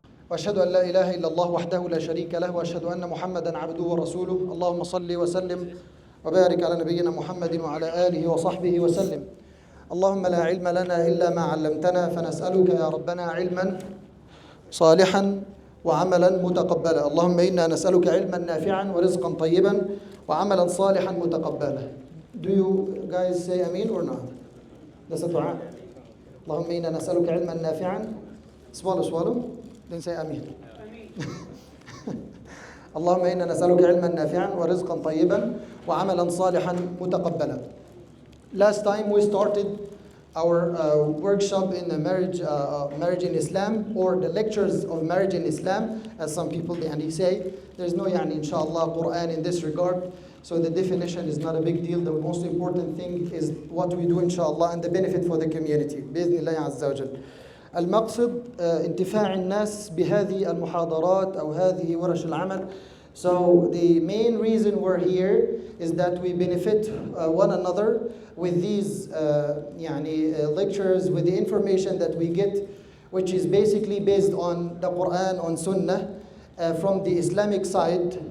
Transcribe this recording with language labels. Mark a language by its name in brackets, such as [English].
[Arabic] وأشهد أن لا إله إلا الله وحده لا شريك له وأشهد أن محمدا عبده ورسوله اللهم صل وسلم وبارك على نبينا محمد وعلى آله وصحبه وسلم. اللهم لا علم لنا إلا ما علمتنا فنسألك يا ربنا علما صالحا وعملا متقبلا. اللهم إنا نسألك علما نافعا ورزقا طيبا وعملا صالحا متقبلا. [English] Do you guys say Amin or not? That's a dua. [Arabic] اللهم إنا نسألك علما نافعا. [English] Swallow. Then say Amin. [Arabic] اللهم إنا نسألك علما نافعا ورزقا طيبا وعملا صالحا متقبلا. [English] Last time we started our workshop in the marriage in Islam, or the lectures of marriage in Islam, as some people say. There's no inshallah Quran in this regard, so the definition is not a big deal. The most important thing is what we do inshallah and the benefit for the community بإذن الله عز وجل. [Arabic] المقصد انتفاع الناس بهذه المحاضرات أو هذه ورش العمل. [English] So the main reason we're here is that we benefit one another with these lectures, with the information that we get, which is basically based on the Quran, on Sunnah, from the Islamic side.